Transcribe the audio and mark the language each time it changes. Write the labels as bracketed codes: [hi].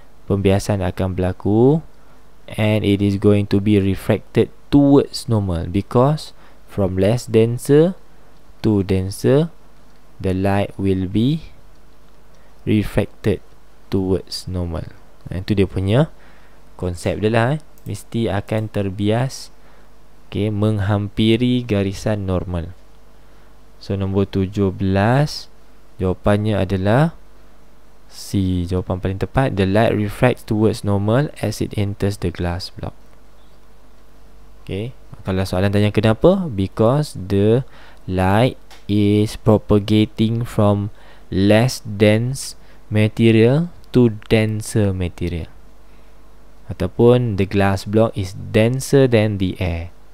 [ms] Pembiasan akan berlaku, [en] and it is going to be refracted towards normal, because from less denser to denser, the light will be refracted towards normal. [ms] Itu dia punya konsep dia lah. Mesti akan terbias, okay, menghampiri garisan normal. So nombor 17, jawapannya adalah C, jawapan paling tepat. [en] The light refracts towards normal as it enters the glass block. Okay, [ms] kalau soalan tanya kenapa, [en] because the light is propagating from less dense material to denser material, [ms] ataupun [en] the glass block is denser than the air.